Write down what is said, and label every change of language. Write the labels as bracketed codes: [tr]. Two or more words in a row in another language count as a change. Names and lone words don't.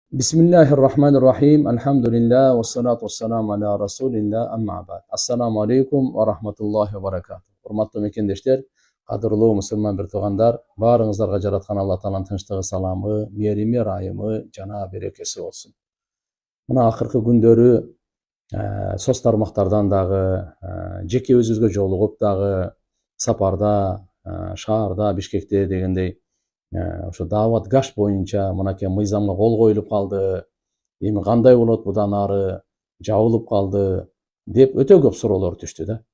[ar] بسم الله الرحمن الرحيم. الحمد لله والصلاة والسلام على رسول الله أما بعد. السلام عليكم ورحمة الله وبركاته. [ky] Урматтуу мекендештер, кадырлуу мусулман бир туугандар, баарыңыздарга жараткан Алла Тааланын тынчтыгы, саламы, мерими, ырайымы жана берекеси болсун. Мына акыркы күндөрү соц тармактардан дагы, жеке өзүбүзгө жолугуп дагы, сапарда, шаарда, Бишкекте дегендей ошо даават гаш боюнча мынакей мыйзамга кол коюлуп калды, эми кандай болот будан ары, жабылып калды деп өтө көп суроолор түштү да.